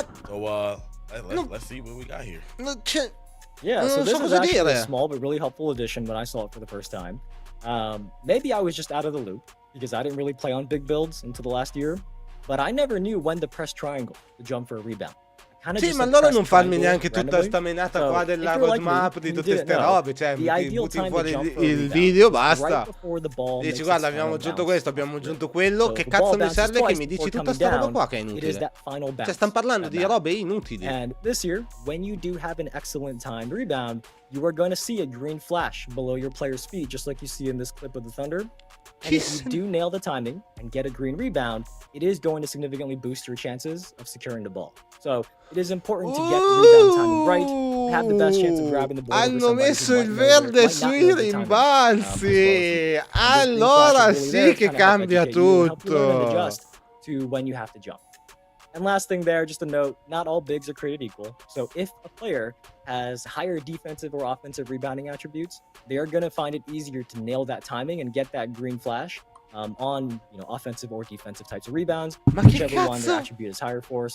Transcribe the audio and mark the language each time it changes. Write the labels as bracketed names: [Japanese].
[English] So let's see what we got here. Yeah, so [Italian] Non [English] this [Italian] so [English] is [Italian] cosa [English] actually a dire. small but really helpful addition when I saw it for the first time. Maybe I was just out of the loop because I didn't really play on big builds until the last year, but I never knew when to press triangle to jump for a rebound. [Italian] Sì, ma allora non farmi neanche tutta sta menata qua della roadmap di tutte ste robe, cioè butti fuori il video, basta. Dici guarda abbiamo aggiunto questo, abbiamo aggiunto quello, che cazzo mi serve che mi dici tutta sta roba qua che è inutile? Cioè stanno parlando di robe inutili. [English] And this year, when you do have an excellent timed rebound, you are going to see a green flash below your player's feet, just like you see in this clip of the Thunder. And if you do nail the timing and get a green rebound, it is going to significantly boost your chances of securing the ball. So it is important to get the rebound timing right, to have the best chance of grabbing the ball. [Italian] Hanno messo il verde sui rimbalzi. Allora sì che cambia tutto. [English] To when you have to jump. And last thing there, just a note, not all bigs are created equal. So if a player has higher defensive or offensive rebounding attributes, they are going to find it easier to nail that timing and get that green flash on offensive or defensive types of rebounds, whichever one their attribute is higher for.